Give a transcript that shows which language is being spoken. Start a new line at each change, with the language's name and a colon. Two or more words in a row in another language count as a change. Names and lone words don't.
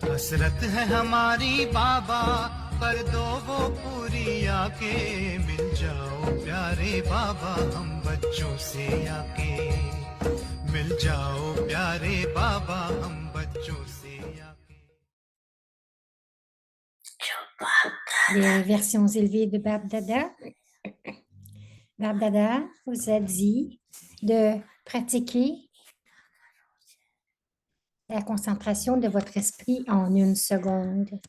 Hindi: हसरत है हमारी बाबा कर दो वो पूरी आके मिल जाओ प्यारे बाबा हम बच्चों से आके मिल जाओ प्यारे बाबा हम बच्चों से आके
French: Les versions élevées de Bab Dada. Bab Dada vous a dit de pratiquer la concentration de votre esprit en 1 seconde.